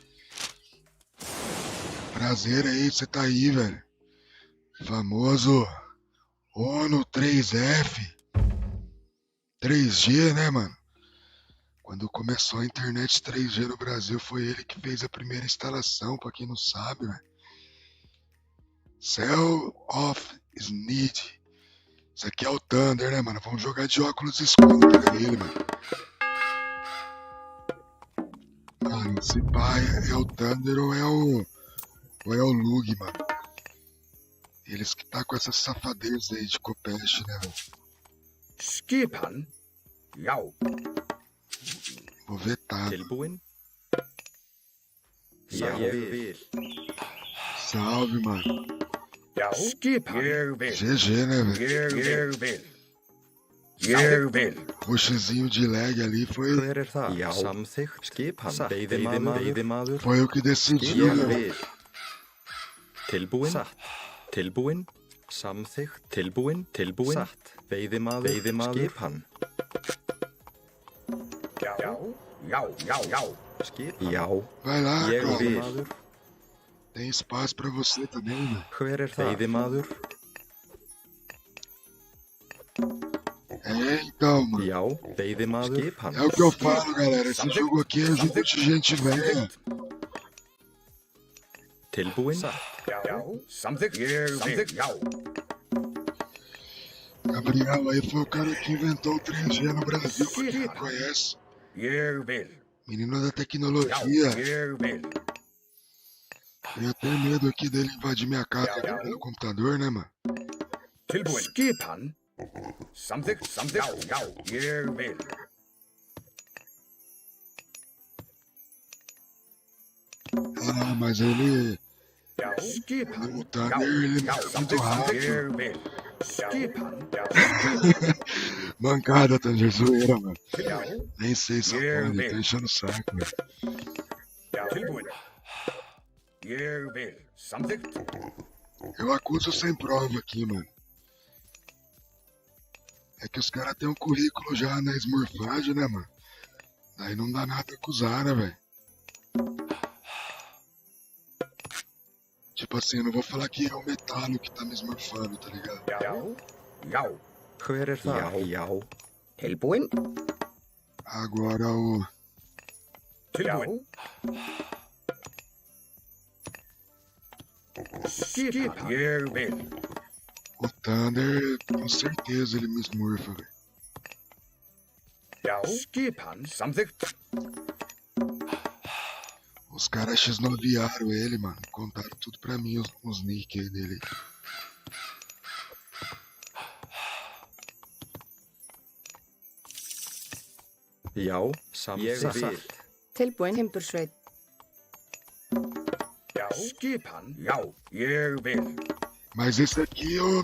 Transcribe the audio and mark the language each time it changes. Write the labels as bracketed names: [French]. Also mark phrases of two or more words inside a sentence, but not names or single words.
[Portuguese] Prazer aí, você tá aí, velho. Famoso ONU 3F. 3G, né, mano? Quando começou a internet 3G no Brasil, foi ele que fez a primeira instalação, pra quem não sabe, velho. [English] Cell of Sneed. [Portuguese] Isso aqui é o Thunder, né, mano? Vamos jogar de óculos escuros pra ele, mano. Mano, esse pai é o Thunder ou é o Lug, mano? Eles que tá com essa safadeza aí de Copeste, né, velho? [Icelandic] Skipan? Já. [Portuguese] Vou vetar. [Icelandic] Tilbúin? Ég vil. [Portuguese] Salve, mano. [Icelandic] Já. Skipan? Ég vil. [Portuguese] GG, né, velho? [Icelandic] Ég vil. Ég vil. [Portuguese] Puxezinho de lag ali foi, [Icelandic] Hver það? Já. Samþykkt. Skipan. Veiðimaður. [Portuguese] foi eu que decidi, [Icelandic] Ég [Portuguese] né? [Icelandic] vil. Tilbúin? Satt. Tilbúin? Samþykkt. Tilbúin? Satt. Veiðimaður. Skipan. Já. Skipan. Já. [Portuguese] Vai lá, [Icelandic] Ég [Portuguese] cara. [Icelandic] vil. [Portuguese] Tem espaço pra você também, velho. [Icelandic] Hver það? Veiðimaður. [Portuguese] É, então, mano. [Icelandic] Já. Veiðimaður. Skipan. [Portuguese] É o que eu falo, galera. Esse jogo aqui é jogo de gente velha. [Icelandic] Tilbúin? Já. Samþykkt. Ég vil. Já. [Portuguese] Gabriel aí foi o cara que inventou o 3G no Brasil, pra quem não conhece. [Icelandic] Ég vil. [Portuguese] Menino da [Icelandic] Já. [Portuguese] tecnologia. [Icelandic] Ég vil. [Portuguese] Tenho até medo aqui dele invadir minha casa aqui pelo computador, né, mano? [Icelandic] Tilbúin. Skipan? Samþykkt. Já. Ég vil. [Portuguese] Ah, mas ele... [Norwegian] Ja. Skipan. [Portuguese] O Thunder, ele é muito rápido. [Norwegian] Jeg vil. Skipan. Ja. [Portuguese] Mancada, Thunder, zoeira, mano. [Norwegian] Ja. [Portuguese] Nem sei se [English] Yeah, [Portuguese] pode, [English] man. [Portuguese] tá enchendo o saco, velho. [Norwegian] Ja. Tilbud. Jeg vil. Samtykt. [Portuguese] Eu acuso sem prova aqui, mano. É que os caras têm um currículo já na esmorfagem, né, mano? Daí não dá nada a acusar, né, velho? Tipo assim, eu não vou falar que é o metalo que tá me esmorfando, tá ligado? [Norwegian] Ja. Ja. [Icelandic] Hver það? Já. Tilbúin? [Portuguese] Agora o... [Norwegian] Tilbud. Skipan. Jeg vil. [Portuguese] O Thunder, com certeza ele me esmorfa, velho. [Norwegian] Ja. Skipan. Samtykt. [Portuguese] Os caras x9aram ele, mano. Contaram tudo pra mim, os nick aí dele. [Icelandic] Já, samþykkt. Tilbúin, timbursveit. [Norwegian] Ja. Skipan. Ja. Jeg vil. [Portuguese] Mas esse aqui eu